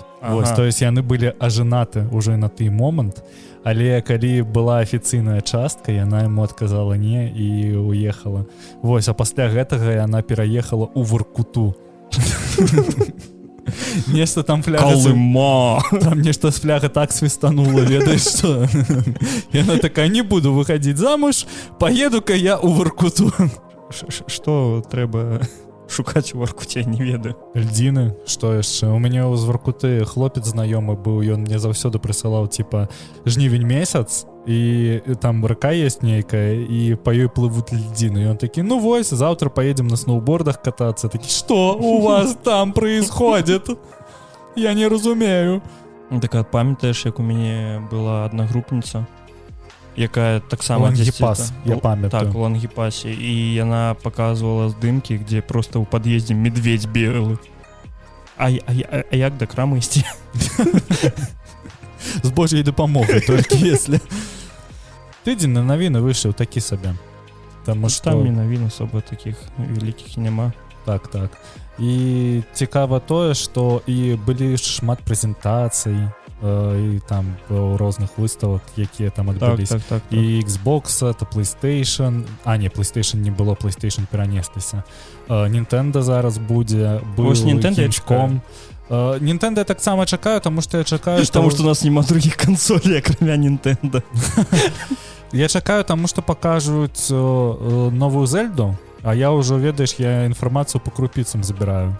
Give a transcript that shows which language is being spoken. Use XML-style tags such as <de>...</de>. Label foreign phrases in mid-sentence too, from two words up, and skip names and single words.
<be>Вось,</be> <ru>то есть</ru> <be>яны былі ажанаты ўжо на той момант, але калі была афіцыйная частка, яна яму адказала не і уехала. Вось, а пасля гэтага яна пераехала ў Воркуту. Нешта там фляга... Калыма! Там нешта з фляга так свистанула, ведаеш, што... Яна такая,</be> <ru>не буду выходить замуж, поеду-ка я ў Воркуту.</ru> <be>Што трэба... шукаць у Воркуце, не ведаю. Льдзіны, што яшчэ? У мяне з Воркуты хлопец знаёмы быў, ён мне заўсёды прысылаў, типа, жнівень месяц, і там рака есть нейкая, і па ёй плывут льдзіны. І он такі, ну вось,</be> <ru>завтра поедем на сноубордах кататься. Такі, что у вас там происходит?</ru> <be>Я не разумею. Так, памятаеш, як у мяне была одногруппница, якая таксама Лангіпас, я памятаю. Так, у Лангіпасе, і яна показывала здымкі, где просто ў пад'ездзе</be> <ru>медведь бегал.</ru> <be>А як да крамы ісці? З Божьей дапамогай, толькі если... Тыдзень на навіны выйшаў такі сабе. Таму што... Там і навін асоба такіх вялікіх няма. Так. І цікава тое, што і былі шмат прэзентацый, і там розных выставак, якія там адбылись. Так.</be> <ru>І Xbox, это PlayStation. Не, PlayStation не было, PlayStation перанесліся.</ru> <be>Nintendo зараз будзе. Вось Nintendo я чакаю. Nintendo я таксама чакаю, таму што я чакаю, Таму што у нас няма другіх кансолей, акрамя Nintendo. Я чакаю, таму што пакажуць новую Зельду, а я ўжо, ведаеш, я інфармацыю</be> <ru>по крупіцам</ru> <be>забіраю.</be>